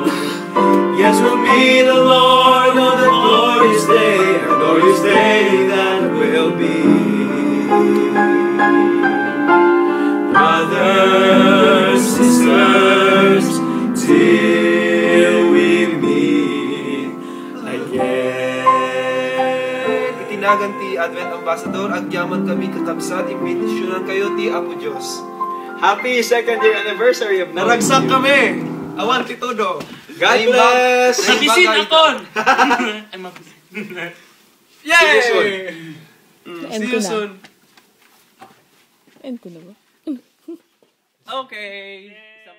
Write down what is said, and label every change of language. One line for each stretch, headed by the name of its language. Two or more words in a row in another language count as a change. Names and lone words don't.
English: Yes, we'll meet the Lord on the glorious day that will be. Brothers, sisters, till we meet again.
Iloko: Itinagan ti Advent Ambassador, agyaman kami kakabsat, imbitisyonan kayo ti Apo Diyos.
English: Happy 2nd year anniversary of
Iloko: Naragsak kami! Awanti todo!
English: God bless!
Iloko: Nabisin ako! Yay!
English: See you soon. End
Filipino: ko na ba?
English: Okay.